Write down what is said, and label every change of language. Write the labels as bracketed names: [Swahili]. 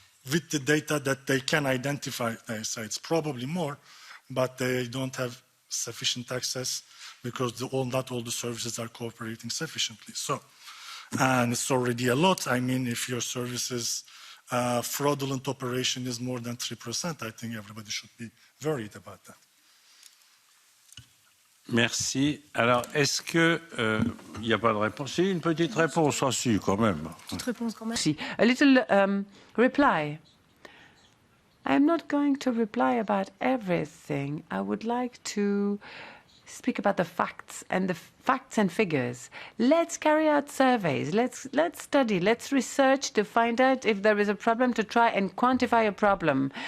[English] With the data that they can identify, they say it's probably more, but they don't have sufficient access because not all the services are cooperating sufficiently. So, and it's already a lot. I mean, if your services fraudulent operation is more than 3%, I think everybody should be worried about that. [French] Merci. Alors, est-ce que n'y a pas de réponse? Si, une petite réponse aussi, quand même. Petite réponse quand même. [English] A little reply. I'm not going to reply about everything. I would like to speak about the facts and figures. Let's carry out surveys. Let's study. Let's research to find out if there is a problem, to try and quantify a problem.